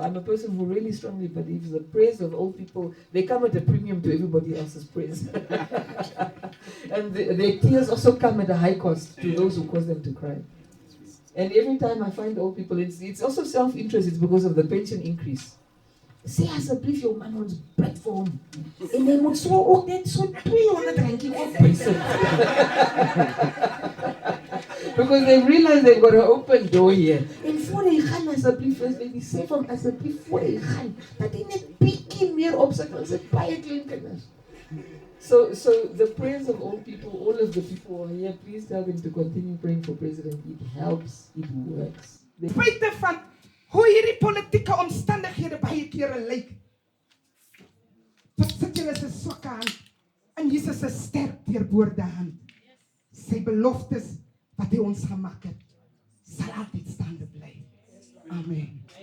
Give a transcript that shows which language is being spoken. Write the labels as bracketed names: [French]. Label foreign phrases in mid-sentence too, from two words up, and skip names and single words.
[English] I'm a person who really strongly believes the prayers of old people, they come at a premium to everybody else's prayers. And their tears also come at a high cost to those who cause them to cry. And every time I find old people, it's also self-interest. It's because of the pension increase. [Afrikaans] Say asseblief jou man ons bid vir hom. En hy moet so ook net so 200 randjie opbysit. [English] Because they realize they've got an open door here. [Afrikaans] En voor hy gaan asseblief, jy sê vir hom asseblief voor hy gaan, dat hy net bietjie meer opsit, want hy baie klein kinders. [English] So the prayers of all people, all of the people who are here, please tell them to continue praying for President. It helps, it works. [Afrikaans] Spite van hoe hierdie politieke omstandighede baie kere lyk. Tot sit julle se swakke hand en Jesus se sterk deurboorde hand. Sy beloftes wat hy ons gemaak het, sal altyd staande bly. Amen.